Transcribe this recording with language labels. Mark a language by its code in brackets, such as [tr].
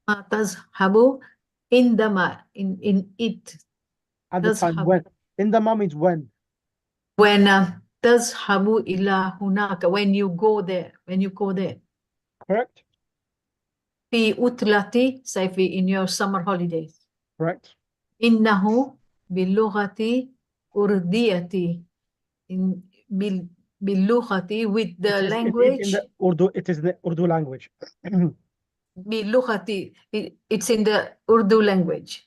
[ar] تذهب عندما in it. [en] At the time when. عندما means when. When [ar] تذهب إلى هناك, [en] when you go there. When you go there. Correct. [ar] في عطلة صيفي, [en] in your summer holidays. Correct. [ar] إنه باللغة أردية, باللغة [en] with the language. It is in the Urdu language. باللغة, it's in the Urdu language.